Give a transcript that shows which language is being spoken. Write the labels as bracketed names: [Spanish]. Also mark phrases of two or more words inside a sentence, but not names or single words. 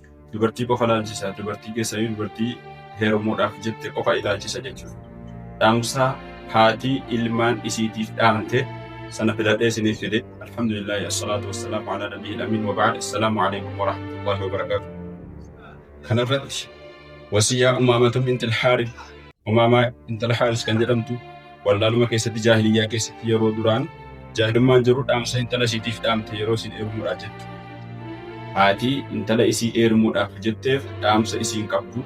[Oromo] dubartii qofa ilaalchisa. Dubartii keessaa dubartii heerumuudhaaf jette qofa ilaalchisa jechuudha. Dhaamsa haati ilmaan isiitiif dhaamte sana filadhee isiniif fide. [Arabic] الحمد لله والصلاة والسلام على النبي الأمين وبعد. السلام عليكم ورحمة الله وبركاته. [Oromo] Kanarratti wasiyyaa Umaamatu bintil Haarith. Umaamaa intal Haaris kan jedhamtu wallaaluma keessatti jaahiliyyaa keessatti yeroo duraan jaahilummaan jiru dhaamsa intala isiitiif dhaamte yeroo isiin heerumuudhaaf jettu. Haati intala isii heerumuudhaaf jetteef dhaamsa isiin qabdu.